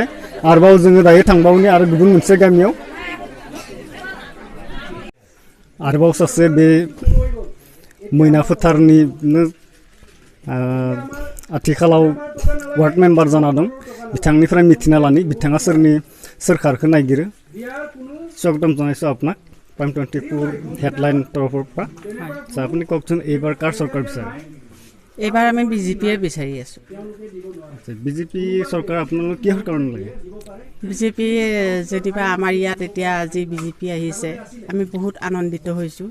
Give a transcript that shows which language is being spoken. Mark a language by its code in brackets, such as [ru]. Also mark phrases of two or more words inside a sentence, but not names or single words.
[brx] आरोबाव जोङो दायो थांबावनि आरो गुबुन मोनसे गामियाव आरोबाव सासे बे मैना फोथारनिनो आथिखालाव वार्ड मेम्बार जाना दं, बिथांनिफ्राय मिथिना लानि बिथाङा सोरनि सोरखारखौ नायगिरो। [as] स्वागतम जनायছো আপোনাক প্ৰাইম 24 হেডলাইন তৰফৰ পৰা। আপুনি কওকচোন এইবাৰ কাৰ চৰকাৰ বিচাৰে? এইবাৰ আমি বিজেপিয়ে বিচাৰি আছোঁ। বিজেপি চৰকাৰ আপোনালোক কিহৰ কাৰণে লাগে? বিজেপি যদিবা আমাৰ ইয়াত এতিয়া আজি বিজেপি আহিছে, আমি বহুত আনন্দিত হৈছোঁ।